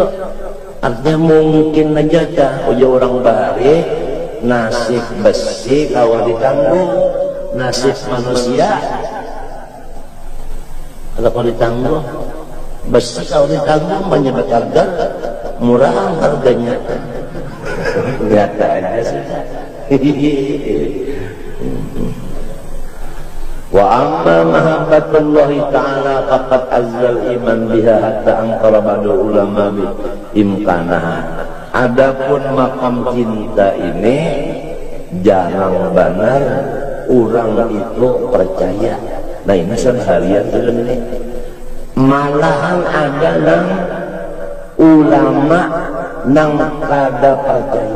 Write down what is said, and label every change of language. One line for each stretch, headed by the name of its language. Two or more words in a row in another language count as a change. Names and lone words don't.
Banjar: Artinya mungkin aja dah orang bahari nasib besi kalau ditanggung, nasib manusia kalau ditanggung. Besi kalau ditanggung banyak harga, murah harganya. Nyata aja sudah.
Arabic: وأما محبة الله تعالى فقد عز الإيمان بها حتى أنكر بعض العلماء إمكانها.
Banjar: Adapun makam cinta ini jarang benar orang itu percaya. Nah ini seharian ini malahan ada nang ulama nang kada percaya.